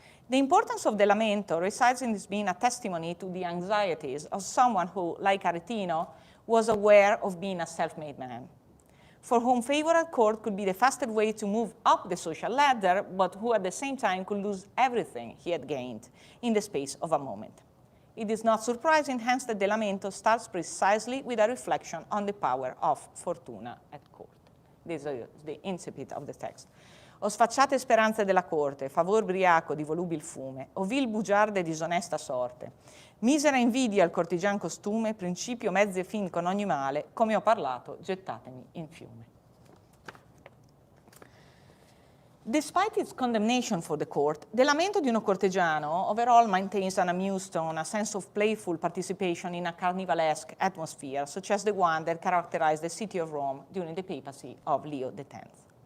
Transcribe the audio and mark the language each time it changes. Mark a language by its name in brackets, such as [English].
[English] The importance of the lamento resides in this being a testimony to the anxieties of someone who, like Aretino, was aware of being a self-made man, for whom favor at court could be the fastest way to move up the social ladder, but who at the same time could lose everything he had gained in the space of a moment. It is not surprising, hence, that the lamento starts precisely with a reflection on the power of fortuna at court. This is the incipit of the text. [Italian] O sfacciate speranze della corte, favor briaco di volubil fume, o vil bugiarda e disonesta sorte, misera invidia al cortigian costume, principio, mezzo e fin con ogni male, come ho parlato, gettatemi in fiume. [English] Despite its condemnation for the court, the lamento di uno cortegiano overall maintains an amused tone, a sense of playful participation in a carnivalesque atmosphere, such as the one that characterized the city of Rome during the papacy of Leo X.